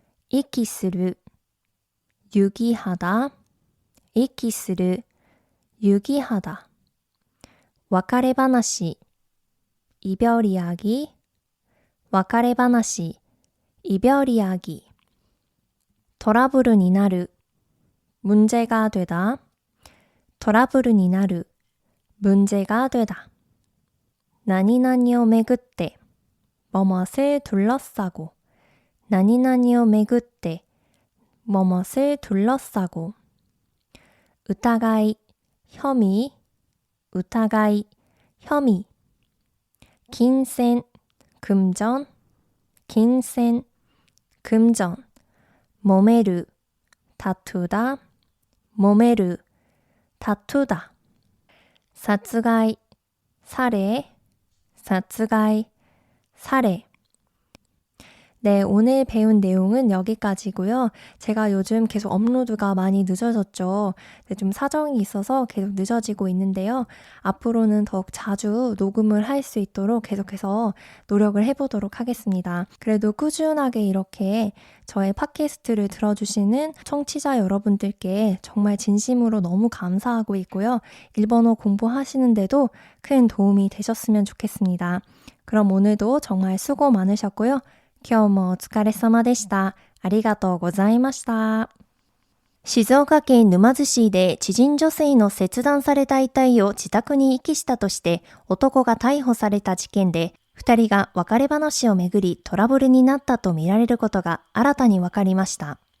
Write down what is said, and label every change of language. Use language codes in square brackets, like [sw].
[ko] 이키스루, 유기하다, 이키스루, 유기하다, 와카레바나시, 이별 이야기, 와카레바나시, 이별 이야기, [ja] トラブルになる, [ko] 문제가 되다, トラブルになる 문제가 되다. [ja] 何々をめぐって [ko] 뭐뭇을 둘러싸고 何々をめぐって 뭐뭇을 둘러싸고 疑い 혐의 疑い、혐의、金銭、금전、金銭、금전、揉める、다투다、揉める、다투다、殺害、살해,殺害, 살해. 네, 오늘 배운 내용은 여기까지고요. 제가 요즘 계속 업로드가 많이 늦어졌죠. 네, 좀 사정이 있어서 계속 늦어지고 있는데요. 앞으로는 더욱 자주 녹음을 할 수 있도록 계속해서 노력을 해보도록 하겠습니다. 그래도 꾸준하게 이렇게 저의 팟캐스트를 들어주시는 청취자 여러분들께 정말 진심으로 너무 감사하고 있고요. 일본어 공부하시는데도 큰 도움이 되셨으면 좋겠습니다. 그럼 오늘도 정말 수고 많으셨고요. [ja] 今日もお疲れ様でした。ありがとうございました。静岡県沼津市で知人女性の切断された遺体を自宅に遺棄したとして男が逮捕された事件で、2人が別れ話をめぐりトラブルになったとみられることが新たに分かりました。